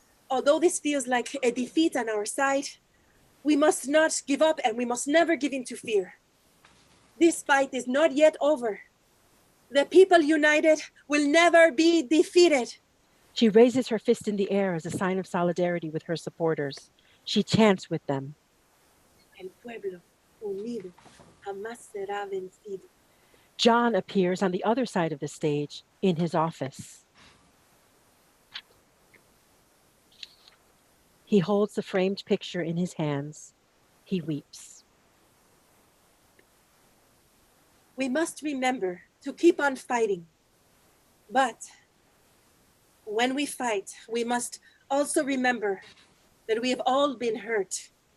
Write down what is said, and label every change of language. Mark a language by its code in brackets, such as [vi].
[en] Although this feels like a defeat on our side, we must not give up and we must never give in to fear. This fight is not yet over. The people united will never be defeated. She raises her fist in the air as a sign of solidarity with her supporters. She chants with them. [es] El pueblo unido jamás será vencido. [en] John appears on the other side of the stage in his office. He holds the framed picture in his hands. He weeps. We must remember to keep on fighting. But when we fight, we must also remember that we have all been hurt.